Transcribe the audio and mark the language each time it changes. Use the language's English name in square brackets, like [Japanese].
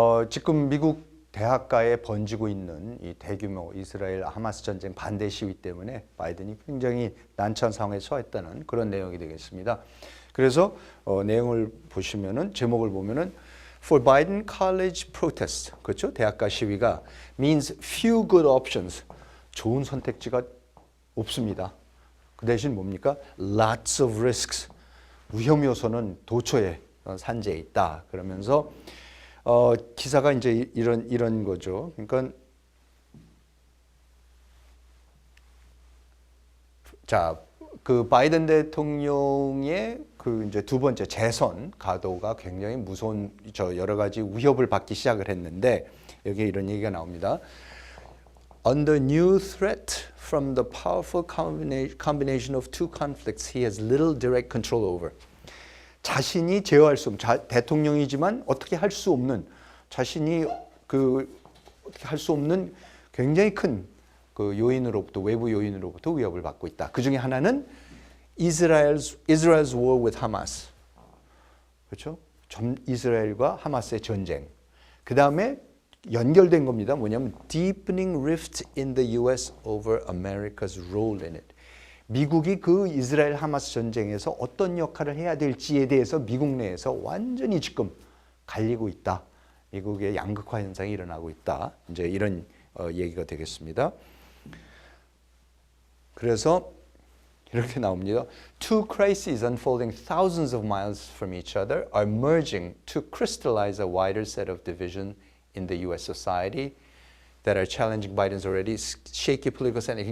[Korean] 지금 미국 대학가에 번지고 있는 이 대규모 이스라엘 하마스 전쟁 반대 시위 때문에 바이든이 굉장히 난처한 상황에 처했다는 그런 내용이 되겠습니다. 그래서 내용을 보시면은 제목을 보면은 [English] For Biden College Protest, [Korean] 그렇죠? 대학가 시위가 [English] means few good options. [Korean] 좋은 선택지가 없습니다. 그 대신 뭡니까? [English] Lots of risks. [Korean] 위험 요소는 도처에 산재해 있다. 그러면서 기사가 이제 이런 거죠. 그러니까 자, 그 바이든 대통령의 그 이제 두 번째 재선 가도가 굉장히 무서운 여러 가지 위협을 받기 시작을 했는데 여기에 이런 얘기가 나옵니다. [English] Under new threat from the powerful combination of two conflicts he has little direct control over. [Korean] 자신이 제어할 수 없는 대통령이지만 어떻게 할 수 없는 자신이 어떻게 할 수 없는 굉장히 큰 그 요인으로부터 외부 요인으로부터 위협을 받고 있다. 그 중에 하나는 [English] Israel's war with Hamas. [Korean] 그렇죠? 이스라엘과 하마스의 전쟁. 그 다음에 연결된 겁니다. 뭐냐면 [English] deepening rift in the U.S. over America's role in it. [Korean] 미국이 그 이스라엘 하마스 전쟁에서 어떤 역할을 해야 될지에 대해서 미국 내에서 완전히 지금 갈리고 있다. 미국의 양극화 현상이 일어나고 있다. 이제 이런 얘기가 되겠습니다. 그래서 이렇게 나옵니다. [English] Two crises unfolding thousands of miles from each other are merging to crystallize a wider set of division in the U.S. society that are challenging Biden's already shaky political standing.